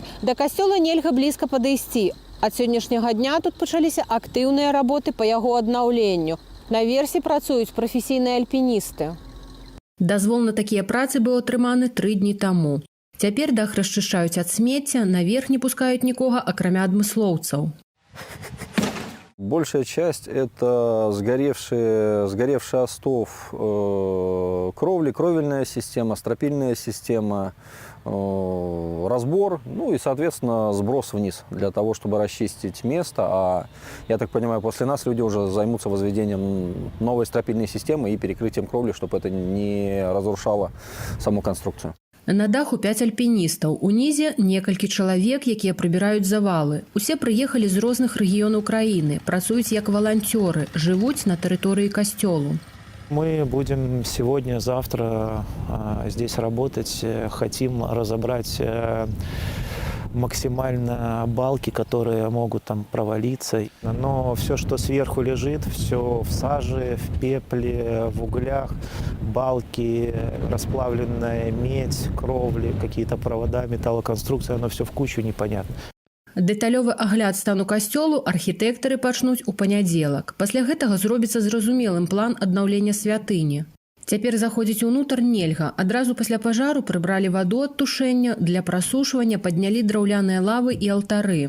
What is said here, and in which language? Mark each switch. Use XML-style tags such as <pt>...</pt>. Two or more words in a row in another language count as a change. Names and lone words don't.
<be>Да касцёла нельга блізка падысці. Ад сённяшняга дня тут пачаліся актыўныя работы па яго аднаўленню. Наверсе працуюць прафесійныя альпіністы. Дазвол на такія працы быў атрыманы 3 дні таму. Цяпер дах расчышчаюць ад смецця, наверх не пускаюць нікога, акрамя адмыслоўцаў.</be> <ru>Большая часть – это сгоревший остов кровли, кровельная система, стропильная система, разбор, ну и, соответственно, сброс вниз для того, чтобы расчистить место. А, я так понимаю, после нас люди уже займутся возведением новой стропильной системы и перекрытием кровли, чтобы это не разрушало саму конструкцию.</ru> <be>На даху 5 альпіністаў. Унізе некалькі чалавек, якія прыбіраюць завалы. Усе прыехалі з розных рэгіёнаў краіны, працуюць як валанцёры, жывуць на тэрыторыі касцёлу.</be> <ru>Мы будем сегодня, завтра здесь работать. Хотим разобрать максимально балки, которые могут там провалиться. Но все, что сверху лежит, все в саже, в пепле, в углях, балки, расплавленная медь, кровли, какие-то провода, металлоконструкция, оно все в кучу непонятно.</ru> <be>Дэталёвы агляд стану касцёлу архітэктары пачнуць у панядзелак. Пасля гэтага зробіцца зразумелым план аднаўлення святыні. Цяпер заходзіць унутр нельга. Адразу пасля пажару прыбралі ваду ад тушэння, для прасушвання паднялі драўляныя лавы і алтары.</be>